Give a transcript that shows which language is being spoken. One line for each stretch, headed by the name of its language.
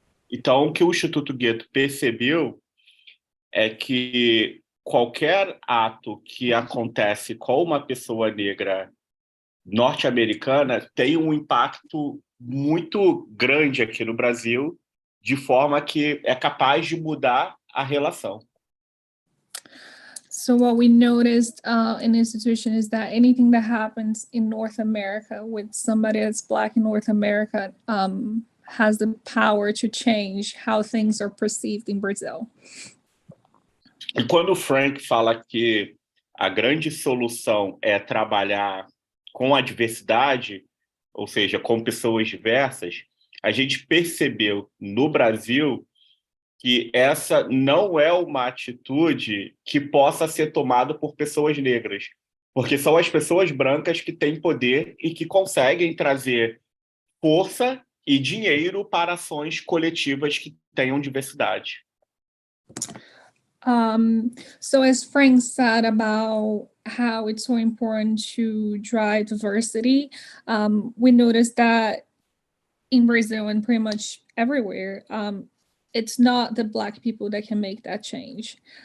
Portuguese: Então, o que o Instituto Guetto percebeu é que qualquer ato que acontece com uma pessoa negra norte-americana tem um impacto muito grande aqui no Brasil, de forma que é capaz de mudar a relação.
English: So what we noticed in the institution is that anything that happens in North America with somebody that's Black in North America has the power to change how things are perceived in Brazil.
Portuguese: E quando o Frank fala que a grande solução é trabalhar com a diversidade, ou seja, com pessoas diversas, a gente percebeu no Brasil que essa não é uma atitude que possa ser tomada por pessoas negras, porque são as pessoas brancas que têm poder e que conseguem trazer força e dinheiro para ações coletivas que tenham diversidade.
English: So as Frank said about how it's so important to drive diversity, we noticed that in Brazil and pretty much everywhere, it's not the Black people that can make that change.